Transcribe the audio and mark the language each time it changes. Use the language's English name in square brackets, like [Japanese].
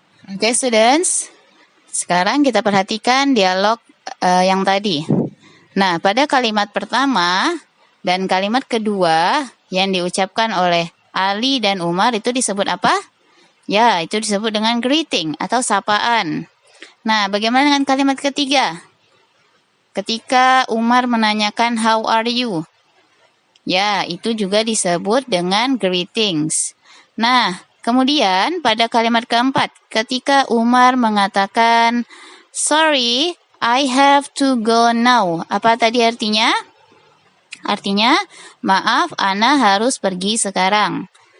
[Indonesian] Oke, students. Sekarang kita perhatikan dialog yang tadi. Nah, pada kalimat pertama dan kalimat kedua yang diucapkan oleh Ali dan Umar itu disebut apa? Ya, itu disebut dengan greeting atau sapaan. Nah, bagaimana dengan kalimat ketiga? Ketika Umar menanyakan [English] how are you? [Indonesian] Ya, itu juga disebut dengan greetings. Nah, kemudian pada kalimat keempat, ketika Umar mengatakan [English] sorry, I have to go now. [Indonesian] Apa tadi artinya? Artinya, maaf, Ana harus pergi sekarang.